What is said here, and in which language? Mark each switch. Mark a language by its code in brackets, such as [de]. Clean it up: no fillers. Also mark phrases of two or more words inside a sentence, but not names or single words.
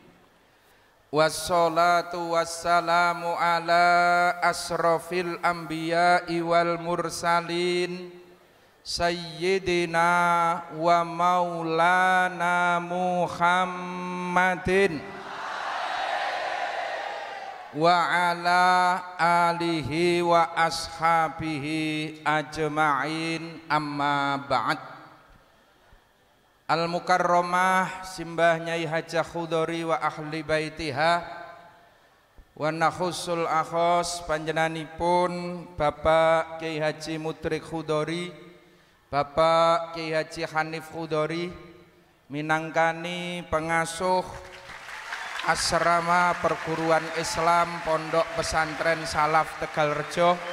[ar] والصلاة والسلام على أشرف الأنبياء والمرسلين سيدنا ومولانا محمد وعلى آله وأصحابه أجمعين، أما بعد. [jv] Al-Mukarramah Simbah Nyai Hajah Khudori [ar] وأهل بيتها ونخص الأخص [jv] panjenenganipun Bapak Kiai Haji Mudrik Khudori, Bapak Kiai Haji Hanif Khudori minangkani [id] pengasuh asrama perguruan Islam [jv] Pondok Pesantren Salaf Tegalrejo